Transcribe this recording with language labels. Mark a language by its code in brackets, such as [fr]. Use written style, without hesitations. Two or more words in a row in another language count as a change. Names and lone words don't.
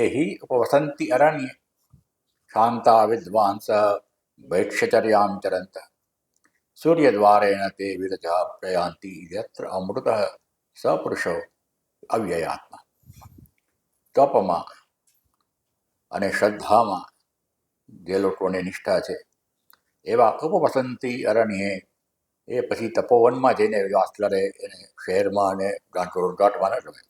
[sa] ही उपवसन्ति अरण्ये शान्ता विद्वांस भैक्षचर्यां चरन्त सूर्यद्वारेण ते विरजा प्रयान्ति यत्र अमृतः स पुरुषो અવ્યયાત્મા. [gu] તપમાં અને શ્રદ્ધામાં જે લોકોની નિષ્ઠા છે એવા [sa] उपवसन्ति अरण्ये, [gu] એ પછી તપોવનમાં જઈને વાસ કરે, એને શહેરમાં અને ગાંઠમાં ન ગમે.